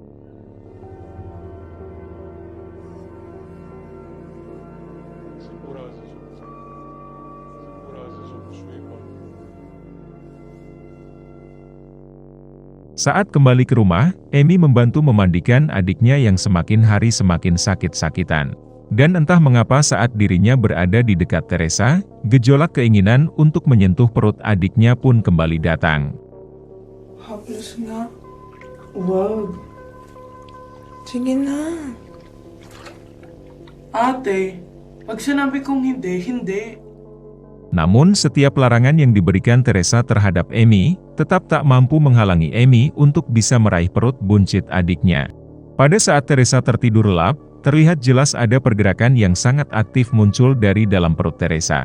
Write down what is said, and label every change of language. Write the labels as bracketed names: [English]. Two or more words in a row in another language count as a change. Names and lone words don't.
[Indonesian] Saat kembali ke rumah, Amy membantu memandikan adiknya yang semakin hari semakin sakit-sakitan. Dan entah mengapa saat dirinya berada di dekat Teresa, gejolak keinginan untuk menyentuh perut adiknya pun kembali datang. [Filipino] Haplos nga. Wag. Sige na. Ate, pag sinabi kong hindi, hindi. [Indonesian] Namun setiap larangan yang diberikan Teresa terhadap Amy, tetap tak mampu menghalangi Amy untuk bisa meraih perut buncit adiknya. Pada saat Teresa tertidur lelap, terlihat jelas ada pergerakan yang sangat aktif muncul dari dalam perut Teresa.